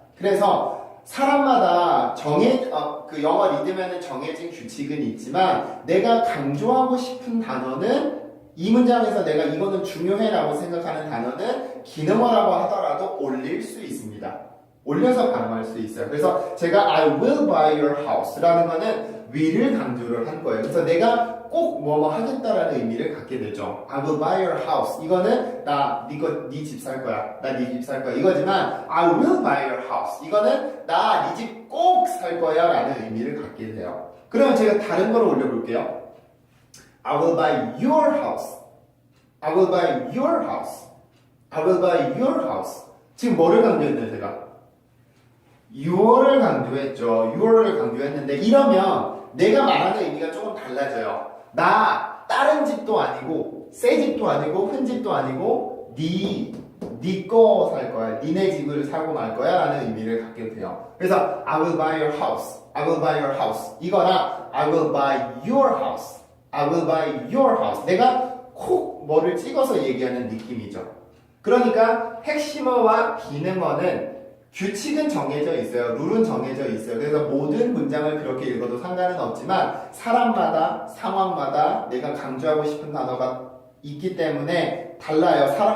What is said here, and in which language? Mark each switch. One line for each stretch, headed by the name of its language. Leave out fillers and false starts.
Korean: 그래서 사람마다 그 영어 리듬에는 정해진 규칙은 있지만 내가 강조하고 싶은 단어는 이 문장에서 내가 이거는 중요해라고 생각하는 단어는 기능어라고 하더라도 올릴 수 있습니다. 올려서 발음할 수 있어요. 그래서 제가
English: I will buy your house
Korean: 라는 거는 will을 강조를 한 거예요. 그래서 내가 꼭 뭐뭐 하겠다라는 의미를 갖게 되죠.
English: I will buy your house.
Korean: 이거는 나 네 집 살 거야. 나 네 집 살 거야. 이거지만
English: I will buy your house.
Korean: 이거는 나 네 집 꼭 살 거야 라는 의미를 갖게 돼요. 그러면 제가 다른 거를 올려볼게요.
English: I will buy your house. I will buy your house. I will buy your house.
Korean: 지금 뭐를 강조했나요, 제가? your를 강조했죠. your를 강조했는데 이러면 내가 말하는 의미가 조금 달라져요. 나 다른 집도 아니고 새 집도 아니고 큰 집도 아니고 네 거 살 거야. 니네 집을 사고 말 거야 라는 의미를 갖게 돼요. 그래서
English: I will buy your house. I will buy your house.
Korean: 이거랑
English: I will buy your house. I will buy your house.
Korean: 내가 콕 뭐를 찍어서 얘기하는 느낌이죠. 그러니까 핵심어와 기능어는 규칙은 정해져 있어요. 룰은 정해져 있어요. 그래서 모든 문장을 그렇게 읽어도 상관은 없지만 사람마다 상황마다 내가 강조하고 싶은 단어가 있기 때문에 달라요.